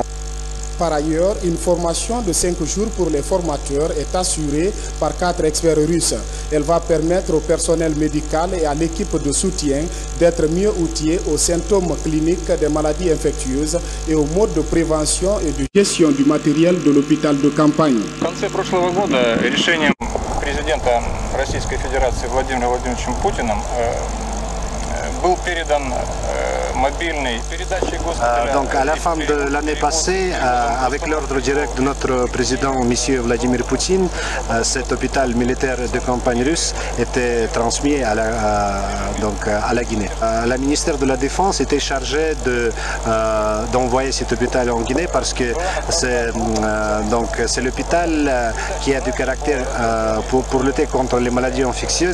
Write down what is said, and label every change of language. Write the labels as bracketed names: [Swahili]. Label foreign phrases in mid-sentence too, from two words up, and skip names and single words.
[French] Par ailleurs, une formation de 5 jours pour les formateurs est assurée par 4 experts russes. Elle va permettre au personnel médical et à l'équipe de soutien d'être mieux outillés aux symptômes cliniques des maladies infectieuses et aux modes de prévention et de gestion du matériel de l'hôpital de campagne. [Russian] В конце прошлого года решением президента Российской Федерации Владимира Владимировича Путина был передан мобильный передатчик госпиталя. [French] Donc à la fin de l'année passée, avec l'ordre direct de notre président M. Vladimir Poutine, cet hôpital militaire de campagne russe était transmis à la Guinée. Le ministère de la Défense était chargé d'envoyer cet hôpital en Guinée parce que c'est l'hôpital qui a du caractère pour lutter contre les maladies infectieuses.